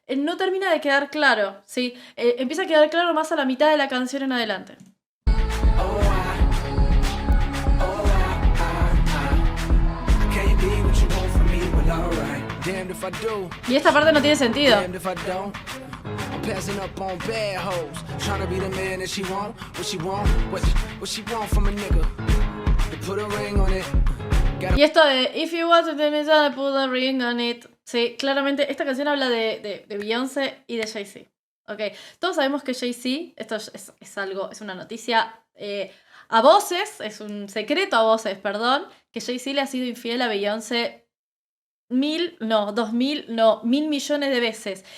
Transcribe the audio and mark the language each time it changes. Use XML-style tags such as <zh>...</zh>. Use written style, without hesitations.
<es>No termina de quedar claro, ¿sí? Empieza a quedar claro más a la mitad de la canción en adelante.</es> <en>Can't be what you want from me, but alright. Damned if I do.</en> <es>Y esta parte no tiene sentido.</es> <en>Damned if I don't. I'm passing up on bad hoes, trying to be the man that she want. What she want? What she want from a nigga? To put a ring on it.</en> <es>Y esto de</es> <en>if you want to tell me that I put a ring on it.</en> <es>Sí, claramente esta canción habla de Beyoncé y de Jay-Z. Okay. Todos sabemos que Jay-Z, esto es algo, es una noticia a voces, es un secreto a voces, perdón, que Jay-Z le ha sido infiel a Beyoncé 1.000 millones de veces.</es>